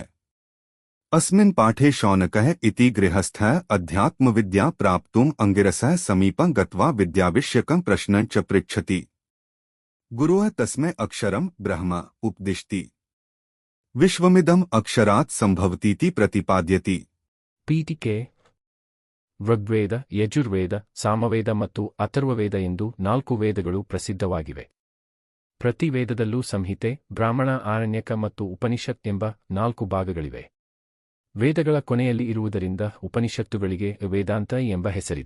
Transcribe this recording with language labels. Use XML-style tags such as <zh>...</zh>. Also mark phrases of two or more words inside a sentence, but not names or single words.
<sa>अस्मिन् पाठे शौनकः इति गृहस्थः अध्यात्मविद्या प्राप्तुम् अंगिरसः समीपं गत्वा विद्याविषयकं प्रश्नं च पृच्छति। गुरुः तस्मै अक्षरं ब्रह्म उपदिशति। विश्वमिदम् अक्षरात् सम्भवतीति प्रतिपाद्यति।</sa> <kn>ಪೀಠಿಕೆ ಋಗ್ವೇದ ಯಜುರ್ವೇದ ಸಾಮವೇದ ಮತ್ತು ಅಥರ್ವವೇದ ಎಂದು 4 ವೇದಗಳು ಪ್ರಸಿದ್ಧವಾಗಿವೆ. ಪ್ರತಿ ವೇದದಲ್ಲೂ ಸಂಹಿತೆ, ಬ್ರಾಹ್ಮಣ, ಆರಣ್ಯಕ ಮತ್ತು ಉಪನಿಷತ್ ಎಂಬ 4 ಭಾಗಗಳಿವೆ. ವೇದಗಳ ಕೊನೆಯಲ್ಲಿ ಇರುವುದರಿಂದ ಉಪನಿಷತ್ತುಗಳಿಗೆ ವೇದಾಂತ ಎಂಬ ಹೆಸರಿದೆ.</kn>